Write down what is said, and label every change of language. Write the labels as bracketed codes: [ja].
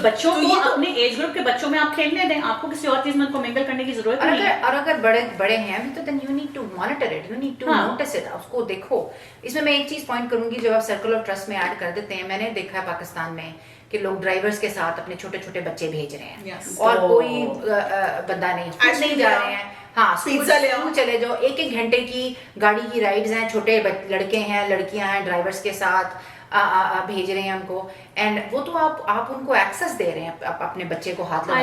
[ur] بچوں کو اپنے ایج گروپ کے بچوں میں آپ کھیلنے دیں, آپ کو کسی اور چیز میں ان کو منگل کرنے کی ضرورت نہیں ہے. اور اگر بڑے ہیں تو [en] then you need to monitor it, you need to notice it, [ur] اس کو دیکھو. اس میں ایک چیز پوائنٹ کروں گی, جب آپ سرکل آف ٹرسٹ میں ایڈ کر دیتے ہیں, میں نے دیکھا ہے پاکستان میں کہ لوگ ڈرائیورز کے ساتھ اپنے چھوٹے چھوٹے بچے بھیج رہے ہیں, اور کوئی بندہ نہیں جا رہے ہیں. ہاں, اسکول چلے جاؤ, 1 گھنٹے کی گاڑی کی رائڈز ہیں, چھوٹے لڑکے ہیں, لڑکیاں ہیں, ڈرائیورس کے ساتھ بھیج رہے ہیں ان کو, اینڈ وہ تو آپ ان کو ایکسیس دے رہے ہیں اپنے بچے کو ہاتھ لگانے.